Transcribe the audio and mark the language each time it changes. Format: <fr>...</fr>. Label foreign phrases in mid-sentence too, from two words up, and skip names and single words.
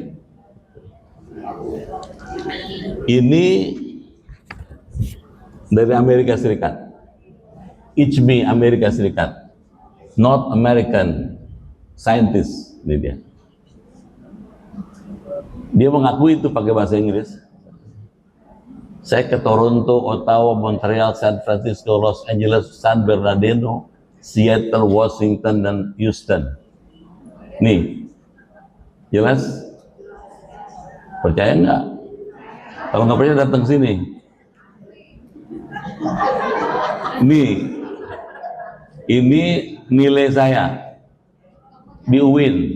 <id>Ini dari Amerika Serikat, ICB Amerika Serikat,</id> <en>North American Scientist,</en> <id>ini dia. Dia mengakui itu pakai bahasa Inggris. Saya ke Toronto, Ottawa, Montreal, San Francisco, Los Angeles, San Bernardino, Seattle, Washington, dan Houston. Nih, jelas? Percaya nggak? Kalau nggak percaya datang sini. Nih, ini nilai saya di UIN.</id>